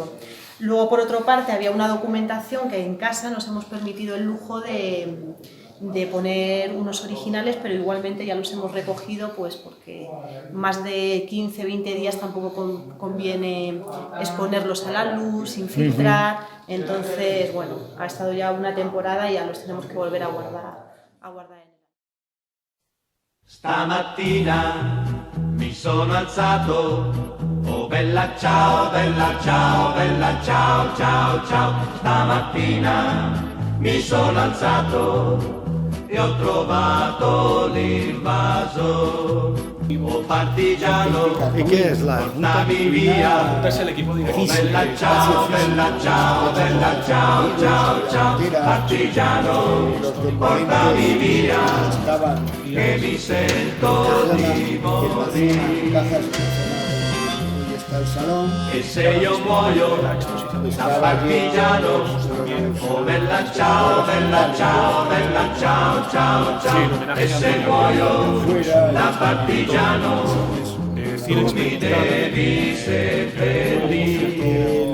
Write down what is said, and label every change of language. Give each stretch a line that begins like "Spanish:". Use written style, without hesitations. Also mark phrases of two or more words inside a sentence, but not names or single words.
Spanish: Luego, por otra parte, había una documentación que en casa nos hemos permitido el lujo de poner unos originales, pero igualmente ya los hemos recogido, pues porque más de 15, 20 días tampoco conviene exponerlos a la luz, sin filtrar. Entonces, bueno, ha estado ya una temporada y ya los tenemos que volver a guardar en el...
Italian: Stamattina mi sono alzato, oh bella ciao, bella ciao, bella ciao, ciao, ciao. Stamattina mi sono alzato e ho trovato l'invaso. Oh partigiano,
Spanish: ¿Y qué es la
Italian: portami via.
Spanish: Es el equipo directivo.
Italian: Oh bella ciao, bella ciao, bella ciao, ciao, ciao. Partigiano, portami via, che mi sento di morire.
Spanish: Está el salón.
Italian: E se io muoio da partigiano, oh bella ciao, bella ciao, bella ciao, ciao, ciao. E se muoio da partigiano, tu mi devi seppellire,